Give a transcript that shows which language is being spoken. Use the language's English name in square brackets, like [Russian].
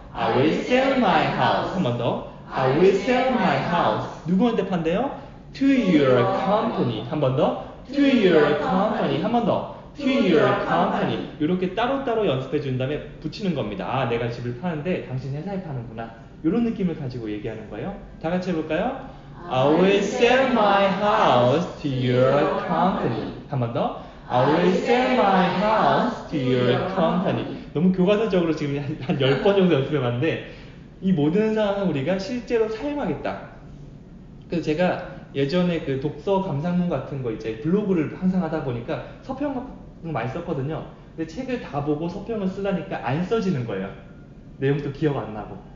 [English] I will sell my house. [Korean] 한 번 더. [English] I will sell my house. [Korean] 누구한테 판대요? [English] To your company. [Korean] 한 번 더. [English] To your company. 한 번 더. To your company. [Korean] 이렇게 따로따로 연습해 준 다음에 붙이는 겁니다. 아, 내가 집을 파는데 당신 회사에 파는구나. 이런 느낌을 가지고 얘기하는 거예요. 다 같이 해볼까요? [English] I will sell my house to your company. [Korean] 한 번 더. [English] I will sell my house to your company. [Korean] 너무 교과서적으로 지금 한 10번 정도 연습해봤는데 이 모든 상황은 우리가 실제로 사용하겠다. 그래서 제가 예전에 그 독서 감상문 같은 거 이제 블로그를 항상 하다 보니까 서평 같은 거 많이 썼거든요. 근데 책을 다 보고 서평을 쓰려니까 안 써지는 거예요. 내용도 기억 안 나고.